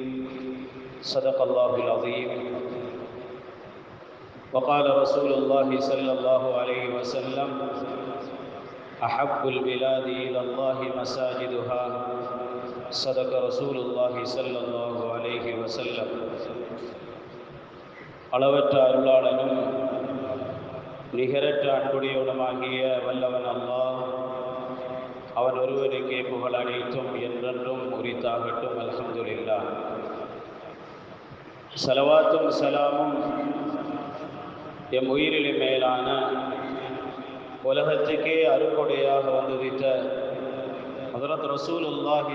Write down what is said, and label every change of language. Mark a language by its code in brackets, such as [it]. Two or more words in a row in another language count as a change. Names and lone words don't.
[ar] صدق الله العظيم. وقال رسول الله صلى الله عليه وسلم: أحب البلاد إلى الله مساجدها. صدق رسول الله صلى الله عليه وسلم. [ta] அளவற்ற அருளாளனும் நிகரற்ற அன்புடையவனுமாகிய வல்லவன் அல்லாஹ், அவன் ஒருவனுக்கே புகழ் அனைத்தும் என்றென்றும் உரித்தாகட்டும். அல்ஹம்துலில்லாஹ். ஸலவாத்தும் ஸலாமும் எம் உயிரிலே மேலான உலகத்துக்கே அருக்கொடையாக வந்துதித்த ஹதரத் ரசூலுல்லாஹி